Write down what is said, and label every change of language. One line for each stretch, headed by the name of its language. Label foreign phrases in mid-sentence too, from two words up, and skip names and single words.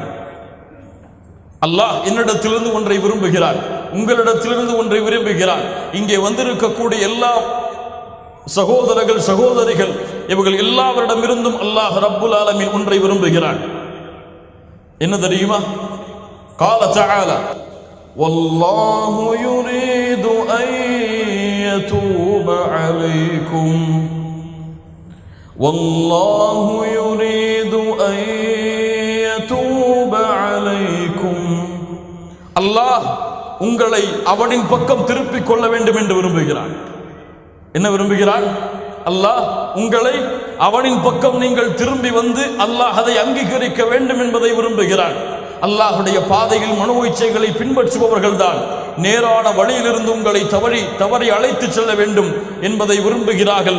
Tamil: அல்லாஹ் என்னிடத்திலிருந்து ஒன்றை விரும்புகிறான், உங்களிடத்திலிருந்து ஒன்றை விரும்புகிறான். இங்கே வந்திருக்கக்கூடிய எல்லா சகோதரர்கள் சகோதரிகள் இவர்கள் எல்லாவரிடமிருந்தும்
Arabic: الله رب العالمين
Tamil: ஒன்றை விரும்புகிறான். என்ன தெரியுமா?
Arabic: قال تعالى والله يريد أن يتوب عليكم والله يريد أن يتوب عليكم.
Tamil: அல்லாஹ் உங்களை அவனின் பக்கம் திருப்பிக் கொள்ள வேண்டும் என்று விரும்புகிறான். என்ன விரும்புகிறான்? அல்லாஹ் உங்களை அவனின் பக்கம் நீங்கள் திரும்பி வந்து அல்லாஹ் அதை அங்கீகரிக்க வேண்டும் என்பதை விரும்புகிறான். அல்லாஹுடைய பாதையில் மனோ இச்சைகளை பின்பற்றுபவர்கள் தான் நேரான வழியிலிருந்து உங்களை தவறி அழைத்து செல்ல வேண்டும் என்பதை விரும்புகிறார்கள்.